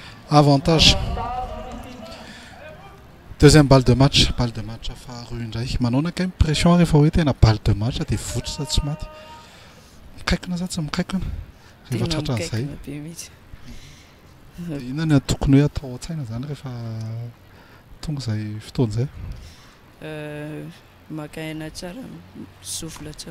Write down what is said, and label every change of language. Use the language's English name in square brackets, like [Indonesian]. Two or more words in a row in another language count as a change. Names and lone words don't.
[French] Avantage. Deuxième balle de match [Malagasy] faharoa indray. Manao nakay pression rehefa hoe tena [French] balle de match [Malagasy] dia votra sa tsy maty. Mikaikona sa tsy mikaikona? Rehefa tratran'izay. be mihitsy. Inona no tokony hoe atao an-tsaina zany rehefa tonga izay fotoana izay? Maka aina tsara, souffle tsara.